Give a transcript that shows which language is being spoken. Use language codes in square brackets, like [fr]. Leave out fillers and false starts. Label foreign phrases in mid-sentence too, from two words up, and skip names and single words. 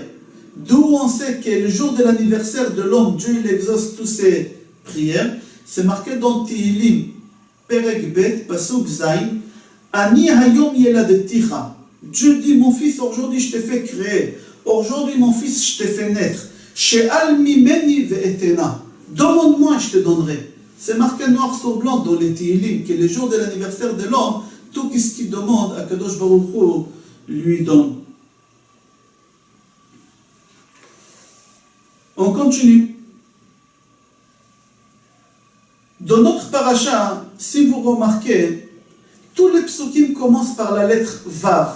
[fr] D'où on sait que le jour de l'anniversaire de l'homme, Dieu il exauce toutes ses prières. C'est marqué dans [he] Tehillim, פרק ב פסוק ז אני היום ילדתיך. [fr] Dieu dit, mon fils, aujourd'hui je t'ai fait créer. Aujourd'hui, mon fils, je t'ai fait naître. [he] שאל ממני ואתנה. [fr] Demande-moi et je te donnerai. C'est marqué noir sur blanc dans les Tehillim, que le jour de l'anniversaire de l'homme, tout ce qu'il demande à Kadosh Baruch Hu lui donne. On continue. Dans notre paracha, si vous remarquez, tous les psukim commencent par la lettre Vav.